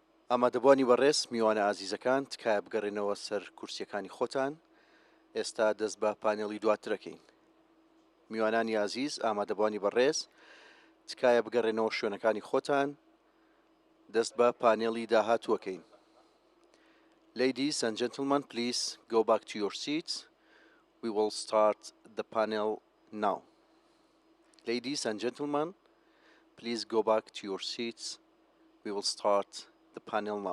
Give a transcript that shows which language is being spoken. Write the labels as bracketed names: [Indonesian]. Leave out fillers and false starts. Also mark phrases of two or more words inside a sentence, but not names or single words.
[Central Kurdish] ئامادەبوانی بەڕێز میوانە ئازیزەکان تکایە بگەڕێنەوە سەر کورسیەکانی خۆتان ئێستا دەست بە پانێڵی دواترەکەین میوانانی ئازیز ئامادەبوانی بەڕێز تکایە بگەڕێنەوە شوێنەکانی خۆتان دەست بە پانێڵی داهاتووەکەین [English] Ladies and gentlemen, please go back to your seats. We will start the panel now. Ladies and gentlemen, please go back to your seats. We will start the panel now.